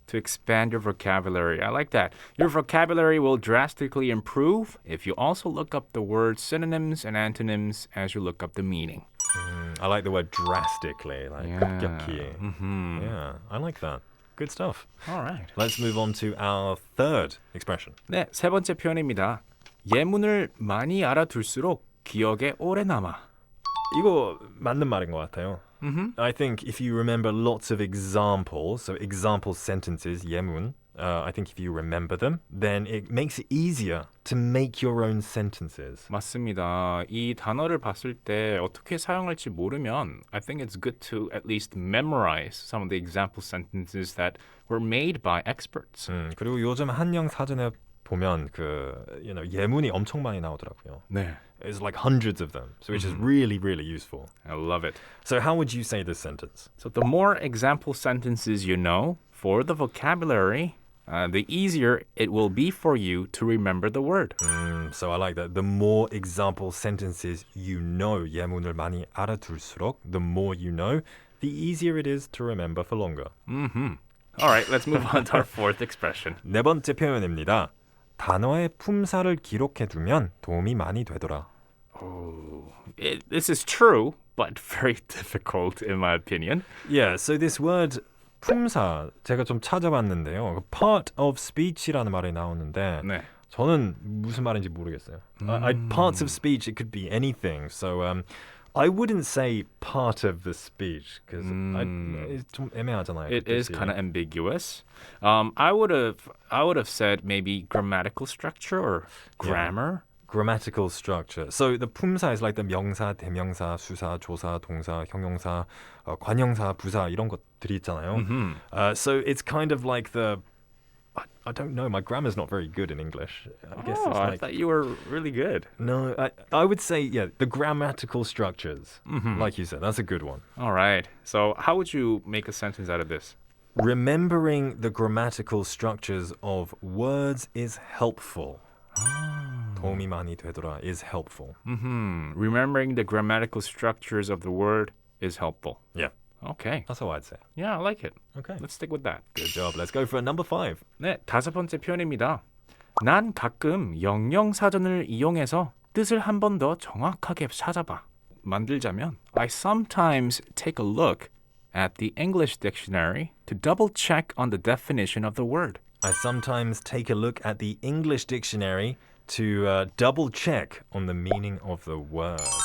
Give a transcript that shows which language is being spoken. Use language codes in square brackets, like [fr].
[en] To expand your vocabulary. I like that. Your vocabulary will drastically improve if you also look up the word synonyms and antonyms as you look up the meaning. I like the word drastically, like [ko] 급격히. [en] Mm-hmm. Yeah, I like that. Good stuff. All right. Let's move on to our third expression. [ko] 네, 세 번째 표현입니다. 예문을 많이 알아둘수록 기억에 오래 남아. 이거 맞는 말인 것 같아요. [en] I think if you remember lots of examples, so example sentences, [ko] 예문, [en] I think if you remember them, then it makes it easier to make your own sentences. [ko] 맞습니다. 이 단어를 봤을 때 어떻게 사용할지 모르면 [en] I think it's good to at least memorize some of the example sentences that were made by experts. [ko] 그리고 요즘 한영 사전에 보면 예문이 엄청 많이 나오더라고요. 네. [en] It's like hundreds of them, so which is really, really useful. I love it. So how would you say this sentence? So the more example sentences you know for the vocabulary, the easier it will be for you to remember the word. So I like that. The more example sentences you know, [ko] 예문을 많이 알아둘수록, [en] the more you know, the easier it is to remember for longer. All right, let's move on to our fourth expression. [ko] 네 번째 표현입니다. 단어의 품사를 기록해두면 도움이 많이 되더라. [en] This is true, but very difficult in my opinion. Yeah, so this word [ko] 품사 제가 좀 찾아봤는데요. [en] Part of speech [ko] 이라는 말이 나오는데 네. 저는 무슨 말인지 모르겠어요. [en] Parts of speech, it could be anything. So I wouldn't say part of the speech because it's [ko] 좀 애매하잖아요. [en] It is kind of ambiguous. I would have said maybe grammatical structure or grammar. Grammatical structure. So the [ko] 품사 is like the 명사, 대명사, 수사, 조사, 동사, 형용사, 관형사, 부사 이런 것들이 있잖아요. [en] So it's kind of like I don't know. My grammar's not very good in English. I guess it's I like, thought you were really good. No, I would say, the grammatical structures. Like you said, that's a good one. All right. So how would you make a sentence out of this? Remembering the grammatical structures of words is helpful. [ko] 도움이 많이 되더라 [en] is helpful. Remembering the grammatical structures of the word is helpful. Yeah. Okay. That's how I'd say. Yeah, I like it. Okay. Let's stick with that. Good job. Let's go for number 5. [ko] 네, 다섯 번째 표현입니다. 난 가끔 영영사전을 이용해서 뜻을 한 번 더 정확하게 찾아봐. 만들자면 [en] I sometimes take a look at the English dictionary to double check on the definition of the word. I sometimes take a look at the English dictionary to double check on the meaning of the word.